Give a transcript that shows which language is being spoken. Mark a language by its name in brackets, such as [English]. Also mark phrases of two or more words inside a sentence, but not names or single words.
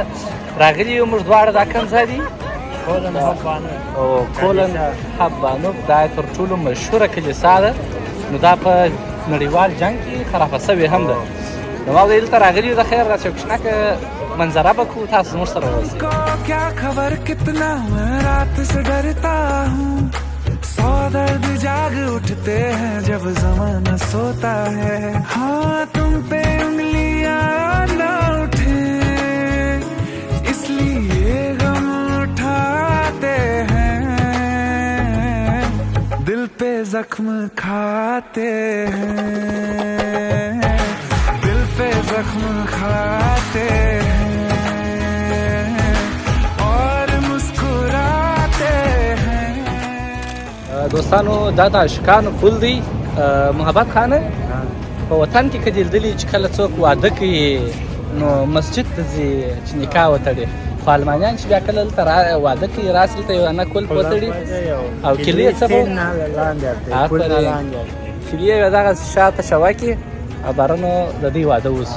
[Pashto] راغلي یو موږ دواړه دا کوم ځای دی؟ کولن حبانوف. دا تر ټولو مشهوره کلیسا ده، نو دا په نړیوال جنګ کې خرابه سوې هم ده. نو ما دلته راغلي یو د خیر داسې یو کوچنکه منظره به کوو، تاسو زموږ سره اوسئ. [Hindi] क्या खबर कितना मैं रात से डरता हूँ, सौ दर्द जाग उठते हैं जब ज़माना सोता है। हाँ तुम पे उंगलियां न उठे इसलिए गम उठाते हैं, दिल पे जख्म खाते हैं, दिल पे जख्म खाते हैं और मुस्कुराते हैं. [Pashto] دوستانو دا د عاشقانو پل دی. محبت خانه په وطن کې که دې لیدلي چې کله څوک واده کوي نو مسجد ته ځي چې نکاح وتړي، خو المانیان چې بیا کله دلته واده کوي راسي دلته یو انه کلف وتړي او کیلې څه به کیلې یې دغسې شاته شوکي او بارنو د دوی واده وسي.